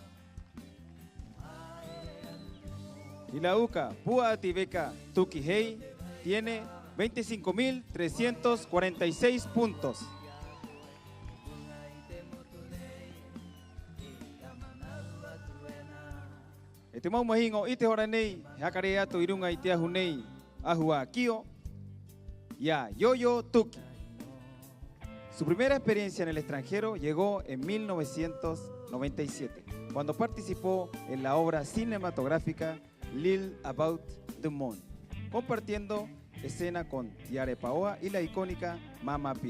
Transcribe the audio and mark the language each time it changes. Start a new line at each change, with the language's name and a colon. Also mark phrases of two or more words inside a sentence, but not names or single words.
Spanish: Y la UCA Pua Ativeka Tukihei tiene 25.346 puntos.
Rapanui: Estimado Mahingo, ite horanei, hakarea tu irunga itea hunei, ahua kio, ya Yoyo Tuki.
Spanish: Su primera experiencia en el extranjero llegó en 1997, cuando participó en la obra cinematográfica Lil About the Moon, compartiendo escena con Tiare Paoa y la icónica Mama Piru.